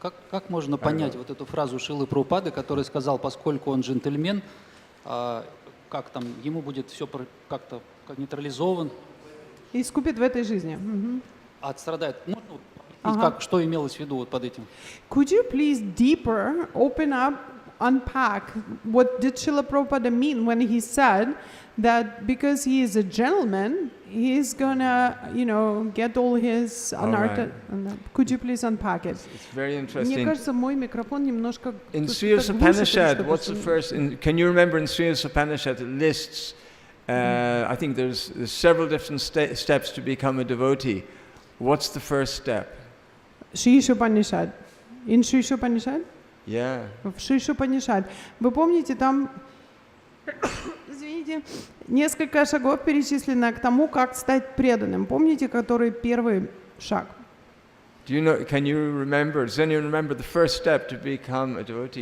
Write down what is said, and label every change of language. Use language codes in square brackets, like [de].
[ru] Как можно понять вот эту фразу Шрилы Прабхупады, который сказал, поскольку он джентльмен, как там ему будет все как-то нейтрализован? И искупит в этой жизни. Отстрадает. Что имелось в виду вот под этим? [en] Could you please deeper open up, unpack what did Srila Prabhupada mean when he said that because he is a gentleman, he's gonna, get all his anartha. Right. Could you please unpack it? It's very interesting. [ru] Мне кажется, мой микрофон немножко. [en] In Sri Upanishad, what's the first? Can you remember in Sri Upanishad it lists? I think there's several different steps to become a devotee. What's the first step? Sri Upanishad. In Sri Upanishad? Yeah. [ru] В Шишупанишад. Вы помните, там, извините, несколько шагов перечислено к тому, как стать преданным. Помните, который первый шаг? [en] Do you know, can you remember, does anyone remember the first step to become a devotee?